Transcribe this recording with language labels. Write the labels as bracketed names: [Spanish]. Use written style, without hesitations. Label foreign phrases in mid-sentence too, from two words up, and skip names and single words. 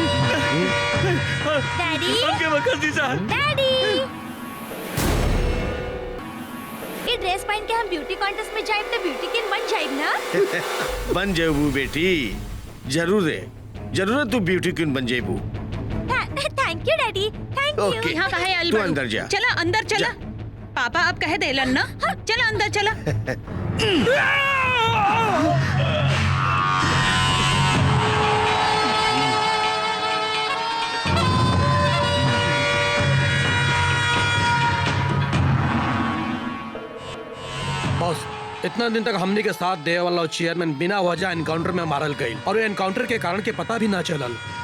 [Bhojpuri] डैडी, हमके माफ कर दी साहब। डैडी, ये ड्रेस पहन के हम [English] beauty contest [Bhojpuri] में जाए तो [English] beauty king [Bhojpuri] बन जाए ना? बन जेबू बेटी, जरूर है, जरूर तू [English] beauty queen [Bhojpuri] बन जेबू। [English] Thank you Daddy, thank you. [Bhojpuri] ओके, यहाँ कहा है तू अंदर जा। चला अंदर चला। पापा अब कहे देलन ना, चला अंदर चला। बॉस, इतना दिन तक हमनी के साथ दे वाला चेयरमैन बिना वजह एनकाउंटर में मारल गई और ये एनकाउंटर के कारण के पता भी ना चलल।